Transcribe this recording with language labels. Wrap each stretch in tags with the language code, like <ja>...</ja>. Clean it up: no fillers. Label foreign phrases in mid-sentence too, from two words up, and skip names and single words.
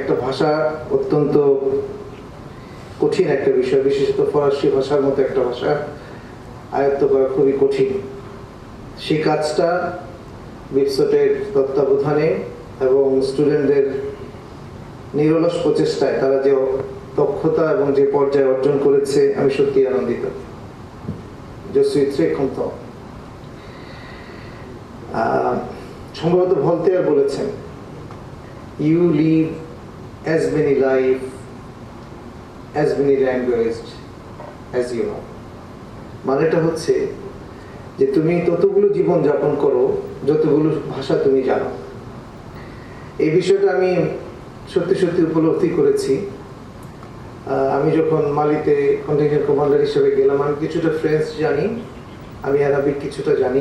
<bn>একটা ভাষা অত্যন্ত কঠিন একটা বিষয়, বিশেষত ফরাসি ভাষার মতো একটা ভাষা আয়ত্ত করা খুবই কঠিন। সেই কাজটা বিপসটের তত্ত্বাবধানে এবং স্টুডেন্টদের নিরলস প্রচেষ্টায় তারা যে দক্ষতা এবং যে পর্যায়ে অর্জন করেছে, আমি সত্যি আনন্দিত।</bn> <fr>Je suis très content।</fr> <bn>সম্ভবত ভলতেয়ার বলেছেন,</bn> <en>You live as many life, as many languages as you know।</en> <bn>মানেটা হচ্ছে যে তুমি ততগুলো জীবন যাপন করো যতগুলো ভাষা তুমি জানো। এই বিষয়টা আমি সত্যি সত্যি উপলব্ধি করেছি। আমি যখন মালিতে</bn> <en>contingent commander</en> <bn>হিসেবে গেলাম, আমি কিছুটা ফ্রেঞ্চ জানি, আমি আরবিক কিছুটা জানি।</bn>